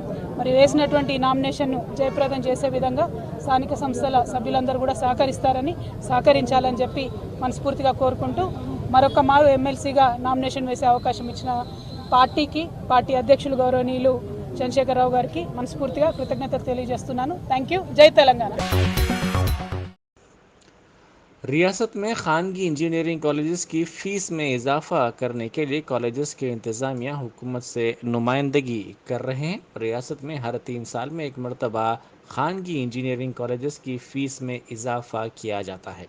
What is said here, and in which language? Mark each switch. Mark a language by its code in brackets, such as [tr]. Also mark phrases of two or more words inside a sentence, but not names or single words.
[te] మరి వేసినటువంటి నామినేషన్ను జయప్రదం చేసే విధంగా స్థానిక సంస్థల సభ్యులందరూ కూడా సహకరించాలని చెప్పి మనస్ఫూర్తిగా కోరుకుంటూ మరొక మారు ఎమ్మెల్సీగా నామినేషన్ వేసే అవకాశం ఇచ్చిన పార్టీకి, పార్టీ అధ్యక్షులు గౌరవనీయులు చంద్రశేఖరరావు గారికి మనస్ఫూర్తిగా కృతజ్ఞతలు తెలియజేస్తున్నాను। [en] Thank you. [te] జై తెలంగాణ। [ur] ریاست میں خانگی [en] engineering colleges [ur] کی فیس میں اضافہ کرنے کے لیے کالجز کے انتظامیہ حکومت سے نمائندگی کر رہے ہیں۔ ریاست میں ہر 3 سال میں ایک مرتبہ خانگی [en] engineering colleges [ur] کی فیس میں اضافہ کیا جاتا ہے۔